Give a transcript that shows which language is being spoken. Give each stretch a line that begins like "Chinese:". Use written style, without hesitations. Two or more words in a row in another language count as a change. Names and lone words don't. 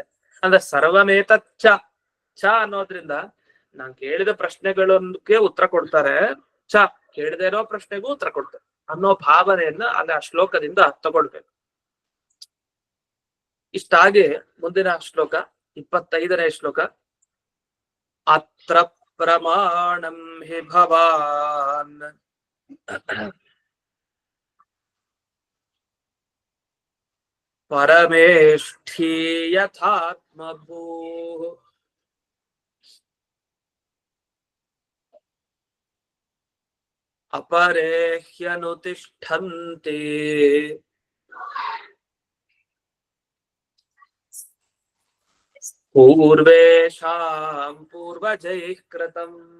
Kannada: ಅಂದ್ರೆ ಸರ್ವಮೇತಚ್ಚ ಚ ಅನ್ನೋದ್ರಿಂದ ನಾನ್ ಕೇಳಿದ ಪ್ರಶ್ನೆಗಳಕ್ಕೆ ಉತ್ತರ ಕೊಡ್ತಾರೆ, ಚ ಕೇಳದೇ ಇರೋ ಪ್ರಶ್ನೆಗೂ ಉತ್ತರ ಕೊಡ್ತಾರೆ ಅನ್ನೋ ಭಾವನೆಯನ್ನ ಅಲ್ಲಿ ಆ ಶ್ಲೋಕದಿಂದ ತಗೊಳ್ಬೇಕು. ಇಷ್ಟಾಗಿ ಮುಂದಿನ ಶ್ಲೋಕ 25ನೇ ಶ್ಲೋಕ.
Sanskrit: ಅತ್ರ ಪ್ರಮಾಣಂ ಹಿ ಭವಾನ್ ಪರಮೇಷ್ಠಿ ಯಥಾತ್ಮಭೂ ಅಪರೇ ಹ್ಯನುತಿಷ್ಠಂತೆ ಪೂರ್ವೇಷಾಂ ಪೂರ್ವಜೈಃ ಕೃತಂ.